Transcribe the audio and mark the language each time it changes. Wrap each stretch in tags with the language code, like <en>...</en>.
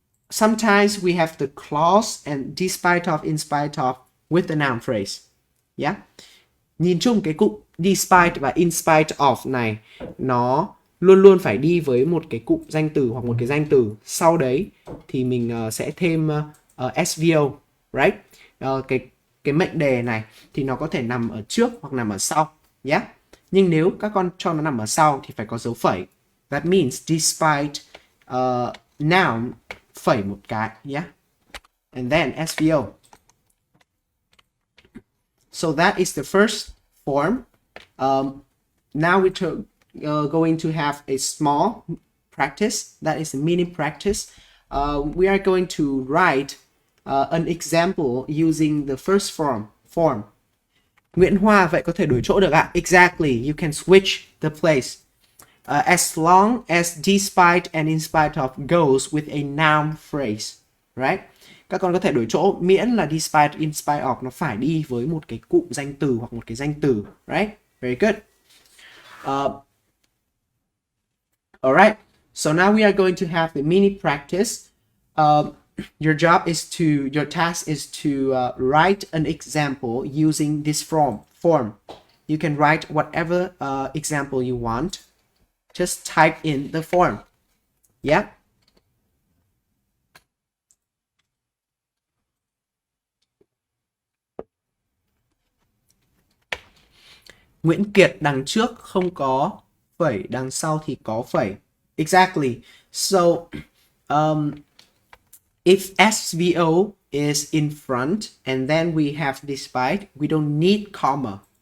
<en>Sometimes we have the clause and despite of, in spite of with the noun phrase. Yeah.</en> <vi>Nhìn chung cái cụm despite và in spite of này nó luôn luôn phải đi với một cái cụm danh từ hoặc một cái danh từ. Sau đấy thì mình sẽ thêm SVO, right? Cái mệnh đề này thì nó có thể nằm ở trước hoặc nằm ở sau. Yeah. Nhưng nếu các con cho nó nằm ở sau thì phải có dấu phẩy.</vi> <en>That means despite noun</en> <vi>phẩy một cái.</vi> <en>Yeah. And then SVO. So that is the first form. Now we're going to have a small practice. That is a mini practice. We are going to write an example using the first form.</en> <vi>Nguyễn Hoa vậy có thể đổi chỗ được ạ?</vi> <en>Exactly. You can switch the place. As long as despite and in spite of goes with a noun phrase. Right?</en> <vi>Các con có thể đổi chỗ miễn là despite, in spite of nó phải đi với một cái cụm danh từ hoặc một cái danh từ, right?</vi> <en>Very good. Alright, so now we are going to have the mini practice. Your task is to write an example using this form. You can write whatever example you want. Just type in the form. Yeah.</en> <vi>Nguyễn Kiệt đằng trước không có phẩy, đằng sau thì có phẩy.</vi> <en>Exactly. So, if SVO is in front and then we have despite, we don't need comma.</en>